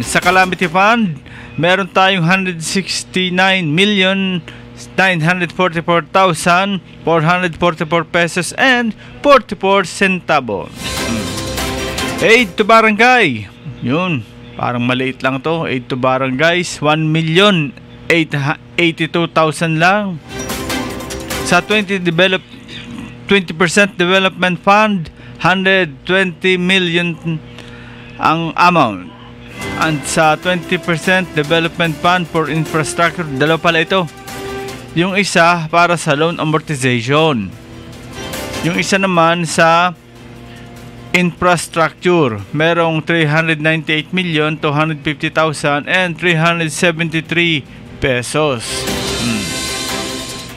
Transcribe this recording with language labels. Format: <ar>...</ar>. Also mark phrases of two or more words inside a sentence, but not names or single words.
<tl>Sa Calamity Fund, meron tayong 169,944,444 pesos and 44 centavo. Aid to Barangay. Yun. Parang maliit lang to. Aid to Barangays, 1,882,000 lang. Sa 20% Development Fund, 120 million ang amount. And sa 20% Development Fund for Infrastructure, dalawa pala ito. Yung isa para sa loan amortization. Yung isa naman sa infrastructure, merong 398,250,000 and 373 pesos.</tl>